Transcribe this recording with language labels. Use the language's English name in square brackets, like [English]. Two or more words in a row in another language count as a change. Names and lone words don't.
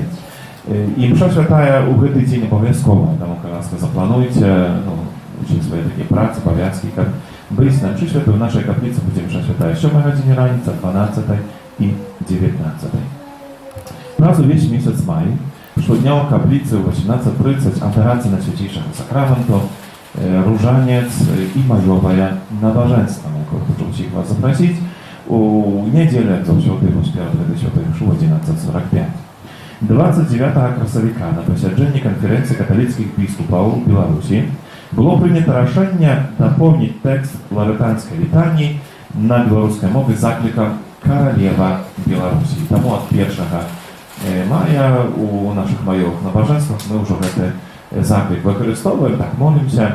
[Belarusian] І мша святая ў гэты дзень абавязкова, таму, каласка, заплануйце усе свае такія працы, абавязкі, каб быць на мшы святой. У нашай капліцы будзе мша святая 7 гадзіне раніцы, 12 і 19. Раз увесь месяц май, штодня ў капліцы ў 18:30 адорацыя Найсвятейшага сакраменту, [Polish] różaniec i majowe nabożeństwa. [Ukrainian] Хочу всіх вас запросить у неділю, як завжди, у Святої Мши 11:45. [Belarusian] 29 красавіка на пасяджэнні канферэнцыі каталіцкіх біскупаў у Беларусі было прынята рашэнне дапоўніць тэкст ларэтанскай літаніі на беларускай мове заклікам «Каралева Беларусі». Таму ад 1 мая у нашых маёвых набажэнствах мы ўжо гэты заклік выкарыстоўваем, так молімся.